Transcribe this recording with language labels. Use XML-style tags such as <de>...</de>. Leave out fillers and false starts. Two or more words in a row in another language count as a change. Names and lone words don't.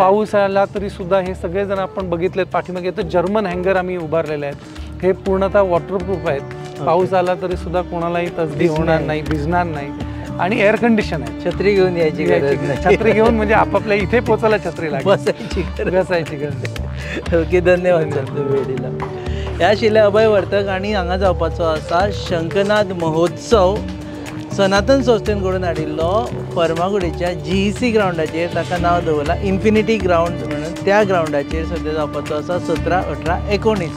<mr>पाऊस आला तरी सुद्धा हे सगळे जण आपण बघितलेत पाठीमागे, तर</mr> <en>German hangar</en> <mr>आम्ही उभारलेले आहेत, हे पूर्णतः वॉटरप्रूफ आहेत. पाऊस आला तरी सुद्धा कोणालाही तसदी होणार नाही, भिजणार नाही आणि</mr> <en>air condition</en> <mr>आहे. छत्री घेऊन यायची गरज नाही, छत्री घेऊन म्हणजे आपापल्या इथे पोचायला छत्री लागेल, बसायची गरज. ओके, धन्यवाद सर तुम्ही वेळेला.</mr> <kok>ह्या आशिल्ले अभय वर्तक आणि हांगा जावपाचो आसा शंखनाद महोत्सव सनातन संस्थेन घडोवन हाडिल्लो फर्मागुडीच्या GEC ग्रावंडाचेर, ताका नांव दवरलां इन्फिनिटी ग्रावंड म्हणून. त्या ग्रावंडाचेर सद्या जावपाचो आसा 17, 18, 19.</kok>